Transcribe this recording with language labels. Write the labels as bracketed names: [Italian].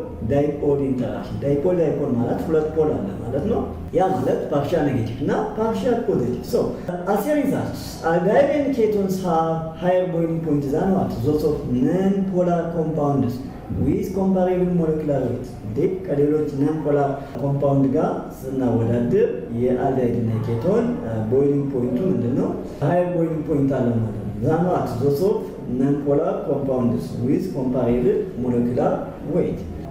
[Amharic] ዳይፖል ኢንተራክሽን። ዳይፖል ማለት ሁለት ፖል አለ ማለት ነው። ያ ማለት ፓርሻል ኔጌቲቭ እና ፓርሻል ፖዚቲቭ። ሶ [English] as a result aldehyde and ketones have higher boiling point than what? Those of non-polar compounds with comparable molecular weight. [Amharic] እንግዲህ ከሌሎች ነን ፖላር ኮምፓውንድ ጋር ስናወዳድር የአልዲሃይድ እና የኬቶን ቦይሊንግ ፖይንቱ ምንድነው? [English] ሃየር ቦይሊንግ ፖይንት [Amharic] አለ ማለት ነው። [English] than what? Those of non-polar compounds with comparable molecular weight.